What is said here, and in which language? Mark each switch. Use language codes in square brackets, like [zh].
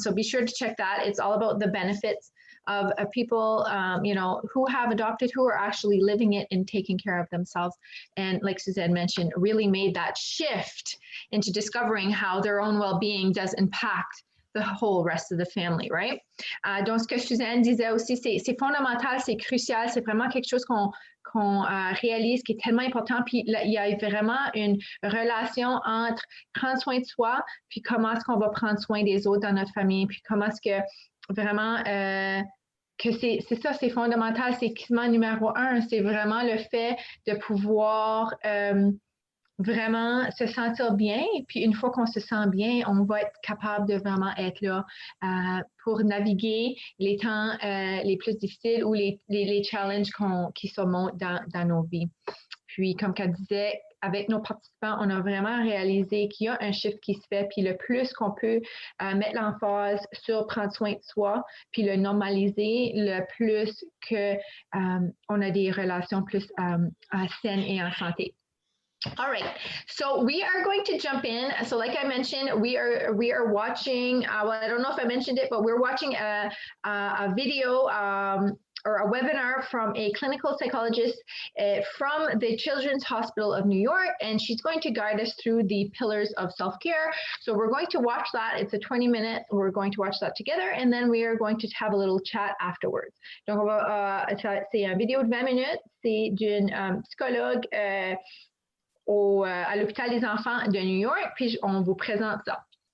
[en] So be sure to check that. It's all about the benefits of people, who have adopted, who are actually living it and taking care of themselves. And like Suzanne mentioned, really made that shift into discovering how their own well-being does impact the whole rest of the family, right? [fr] Donc, ce que Suzanne disait aussi, c'est fondamental, c'est crucial, c'est vraiment quelque chose qu'on réalise qui est tellement important. Puis il y a vraiment une relation entre prendre soin de soi, puis comment est-ce qu'on va prendre soin des autres dans notre famille, puis comment est-ce que vraiment que c'est ça, c'est fondamental, c'est quasiment numéro 1, c'est vraiment le fait de pouvoir vraiment se sentir bien. Puis une fois qu'on se sent bien, on va être capable de vraiment être là pour naviguer les temps les plus difficiles ou les challenges qui surmontent dans nos vies. Puis comme qu'elle disait, avec nos participants, on a vraiment réalisé qu'il y a un shift qui se fait, puis le plus qu'on peut mettre l'emphase sur prendre soin de soi, puis le normaliser, le plus qu'on a des relations plus saines et en santé. [en] All right, so we are going to jump in. So like I mentioned, we are watching, well, I don't know if I mentioned it, but we're watching a video or a webinar from a clinical psychologist from the Children's Hospital of New York, and she's going to guide us through the pillars of self-care. So we're going to watch that. It's a 20-minute. We're going to watch that together, and then we are going to have a little chat afterwards. [fr] Donc, c'est un vidéo de 20 minutes. C'est d'une psychologue à l'hôpital des enfants de New York, puis on vous présente ça.